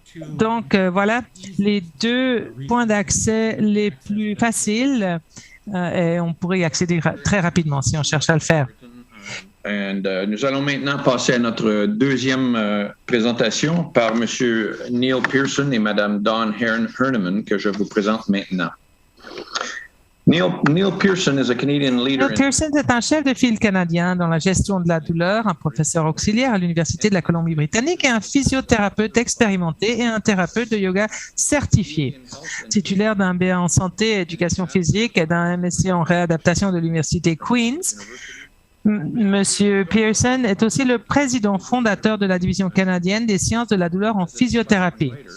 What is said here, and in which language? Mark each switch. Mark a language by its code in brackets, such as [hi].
[fr] Donc, voilà les 2 points d'accès les plus faciles et on pourrait y accéder très rapidement si on cherche à le faire. Nous allons maintenant passer à notre deuxième présentation par M. Neil Pearson et Mme Dawn Herneman, que je vous présente maintenant. [en] Neil Pearson is a Canadian leader. [fr] Neil Pearson est un chef de file canadien dans la gestion de la douleur, un professeur auxiliaire à l'Université de la Colombie-Britannique et un physiothérapeute expérimenté et un thérapeute de yoga certifié. Titulaire d'un BA en santé et éducation physique et d'un MSc en réadaptation de l'Université Queen's, Monsieur Pearson est aussi le président fondateur de la division canadienne des sciences de la douleur en physiothérapie.